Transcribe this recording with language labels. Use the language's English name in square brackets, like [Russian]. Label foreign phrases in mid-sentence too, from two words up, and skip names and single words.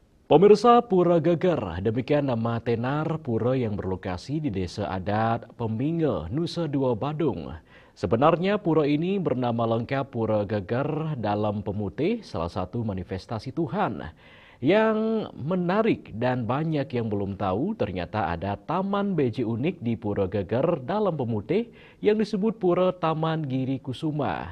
[Indonesian] Pemirsa Pura Geger, demikian nama tenar pura yang berlokasi di Desa Adat Peminge, Nusa Dua Badung. Sebenarnya pura ini bernama lengkap Pura Geger Dalam Pemutih, salah satu manifestasi Tuhan. Yang menarik dan banyak yang belum tahu, ternyata ada taman beji unik di Pura Geger Dalam Pemutih yang disebut Pura Taman Giri Kusuma.